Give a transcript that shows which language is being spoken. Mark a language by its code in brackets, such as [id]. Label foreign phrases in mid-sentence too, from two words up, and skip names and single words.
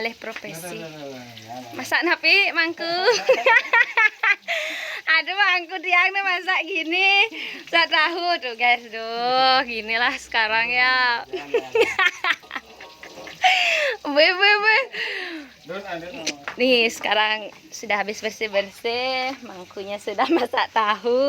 [ban] profesi. Masak napi mangku. Aduh mangku tiang nih masak gini. [id] Masak tahu tuh guys. Duh, ginilah sekarang ya. Be. Nih sekarang sudah habis bersih-bersih, mangkunya sudah masak tahu.